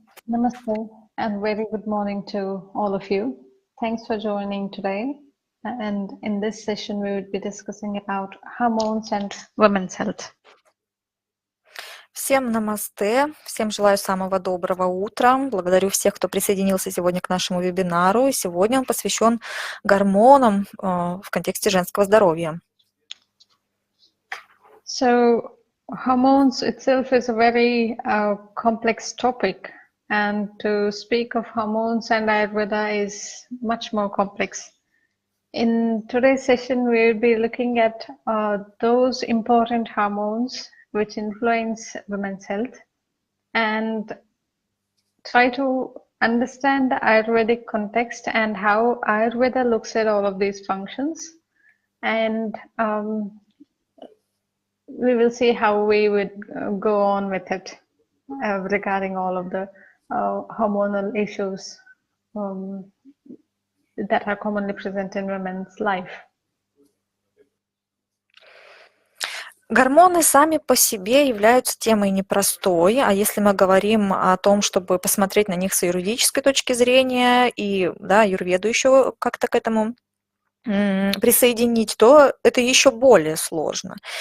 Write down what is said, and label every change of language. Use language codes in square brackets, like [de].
[en] Namaste and very good morning to all of you. Thanks for joining today. And in this session, we will be discussing about hormones and women's health. [ru] Всем намасте, всем желаю самого доброго утра. Благодарю всех, кто присоединился сегодня к нашему вебинару. И сегодня он посвящен гормонам в контексте женского здоровья. [en] So, hormones itself is a very complex topic. And to speak of hormones and Ayurveda is much more complex. In today's session, we will be looking at those important hormones which influence women's health and try to understand the Ayurvedic context and how Ayurveda looks at all of these functions. And we will see how we would go on with it regarding all of the hormonal issues that are commonly present in women's life. [ru] Гормоны сами по себе являются темой непростой, а если мы говорим о том, чтобы посмотреть на них с аюрведической точки зрения и аюрведу еще как-то к этому присоединить, то это еще более сложно.